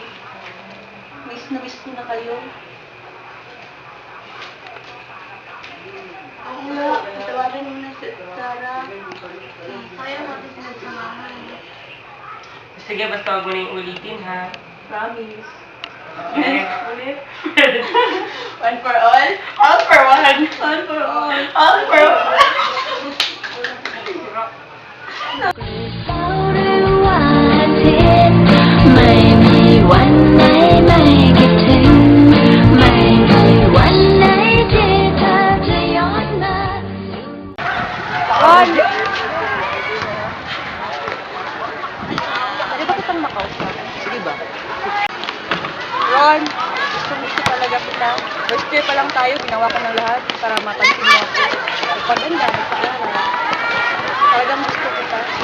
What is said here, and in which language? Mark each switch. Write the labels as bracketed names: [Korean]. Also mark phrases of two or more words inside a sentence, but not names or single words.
[Filipino] Miss na miss ko na kayo. Oo nga, tawagan mo na si Sarah. Kaya natin pinagsamahan. Sige, basta huwag mo na yung ulitin, ha? [English] Promise. Next. [Filipino] Ulit. [English] One for all? All for one. All for all. All for all. [Thai] เสาร์หรือว่าอาทิตย์ไม่มีวันไหนไม่คิดถึงไม่มีวันไหนที่เธอจะย้อนมา [Filipino] Ron! Pwede ba kitang makausap? Sige ba? Ron, gusto talaga kita. [English] First year [Filipino] pa lang tayo, ginawa ko ng lahat para mapansin mo ako. Pagpaganda, magpaaral. Talagang gusto kita.